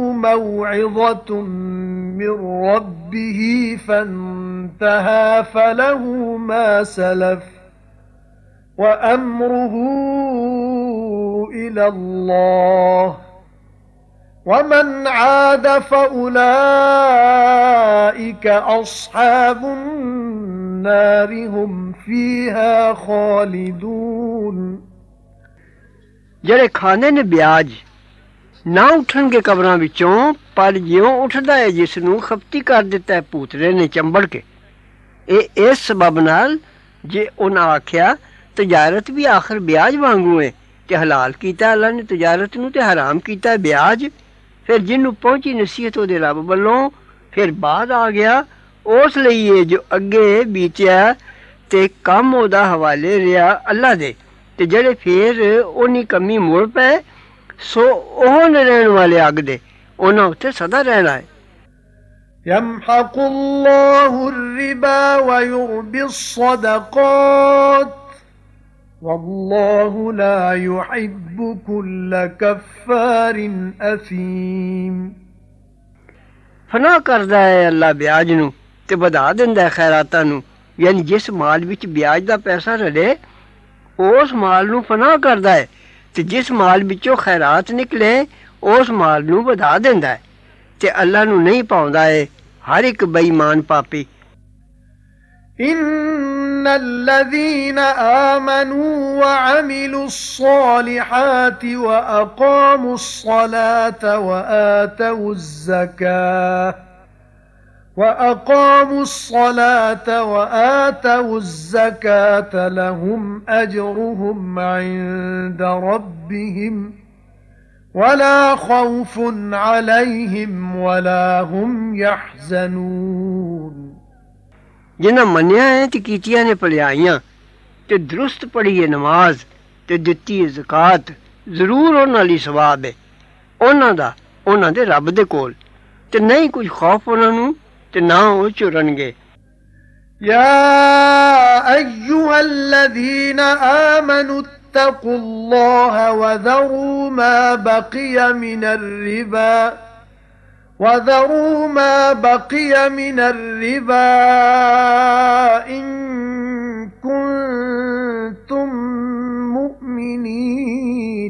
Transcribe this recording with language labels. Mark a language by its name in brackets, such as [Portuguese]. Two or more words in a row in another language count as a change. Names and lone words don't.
[Arabic] موعظة من ربه فانتهى فله ما سلف وأمره إلى الله ومن عاد فأولئك أصحاب النار هم فيها خالدون [Punjabi] ਜਿਹੜੇ ਖਾਂਦੇ ਨੇ ਵਿਆਜ ਨਾ ਉੱਠਣਗੇ ਕਬਰਾਂ ਵਿੱਚੋਂ ਪਰ ਜਿਉਂ ਉੱਠਦਾ ਹੈ ਜਿਸ ਨੂੰ ਖਪਤੀ ਕਰ ਦਿੱਤਾ ਹੈ ਭੂਤਰੇ ਨੇ ਚੰਬੜ ਕੇ ਇਹ ਇਸ ਸਬਬ ਨਾਲ ਜੇ ਉਹਨਾਂ ਆਖਿਆ ਤਜਾਰਤ ਵੀ ਆਖਰ ਵਿਆਜ ਵਾਂਗੂ ਹੈ ਤੇ ਹਲਾਲ ਕੀਤਾ ਅੱਲਾ ਨੇ ਤਜਾਰਤ ਨੂੰ ਤੇ ਹਰਾਮ ਕੀਤਾ ਵਿਆਜ ਫਿਰ ਜਿਹਨੂੰ ਪਹੁੰਚੀ ਨਸੀਹਤ ਉਹਦੇ ਰੱਬ ਵੱਲੋਂ ਫਿਰ ਬਾਅਦ ਆ ਗਿਆ ਉਸ ਲਈ ਇਹ ਜੋ ਅੱਗੇ ਬੀਤਿਆ ਤੇ ਕੰਮ ਉਹਦਾ ਹਵਾਲੇ ਰਿਹਾ ਅੱਲਾ ਦੇ ਤੇ ਜਿਹੜੇ ਫਿਰ ਉਹਨੀ ਕਮੀ ਮੁੜ ਪਏ ਸੋ ਉਹ ਨੇ ਰਹਿਣ ਵਾਲੇ ਅੱਗ ਦੇ ਉਹਨਾਂ ਉੱਤੇ ਸਦਾ ਰਹਿਣਾ ਹੈ [Arabic] يمحق الله الربا ويربي الصدقات والله لا يحب كل كفار أثيم [Punjabi] ਫਨਾ ਕਰਦਾ ਹੈ ਅੱਲਾ ਵਿਆਜ ਨੂੰ ਤੇ ਵਧਾ ਦਿੰਦਾ ਹੈ ਖੈਰਾਤਾਂ ਨੂੰ ਯਾਨੀ ਜਿਸ ਮਾਲ ਵਿੱਚ ਵਿਆਜ ਦਾ ਪੈਸਾ ਰਲੇ ਉਸ ਮਾਲ ਨੂੰ ਫਨਾ ਕਰਦਾ ਹੈ ਤੇ ਜਿਸ ਮਾਲ ਵਿੱਚੋਂ ਖੈਰਾਤ ਨਿਕਲੇ ਉਸ ਮਾਲ ਨੂੰ ਵਧਾ ਦਿੰਦਾ ਹੈ ਤੇ ਅੱਲਾ ਨੂੰ ਨਹੀਂ ਪਾਉਂਦਾ ਹੈ ਹਰ ਇੱਕ ਬੇਈਮਾਨ ਪਾਪੀ [Arabic] إن الذين آمنوا وعملوا الصالحات وأقاموا الصلاة وآتوا الزكاة لهم أجرهم عند ربهم ولا خوف عليهم ولا هم يحزنون [Punjabi] ਜਿਨ੍ਹਾਂ ਮੰਨਿਆ ਹੈ ਤੇ ਕੀਤੀਆਂ ਨੇ ਭਲਾਈਆਂ ਤੇ ਦਰੁਸਤ ਪੜ੍ਹੀ ਹੈ ਨਮਾਜ਼ ਤੇ ਦਿੱਤੀ ਹੈ ਜ਼ਕਾਤ ਜ਼ਰੂਰ ਉਹਨਾਂ ਲਈ ਸਵਾਬ ਹੈ ਉਹਨਾਂ ਦਾ ਉਹਨਾਂ ਦੇ ਰੱਬ ਦੇ ਕੋਲ ਤੇ ਨਹੀਂ ਕੁਝ ਖੌਫ ਉਹਨਾਂ ਨੂੰ ਤੇ ਨਾ ਉਹ ਚੁਰਨਗੇ [Arabic] يا أيها الذين آمنوا اتقوا الله وذروا ما بقي من الربا إن كنتم مؤمنين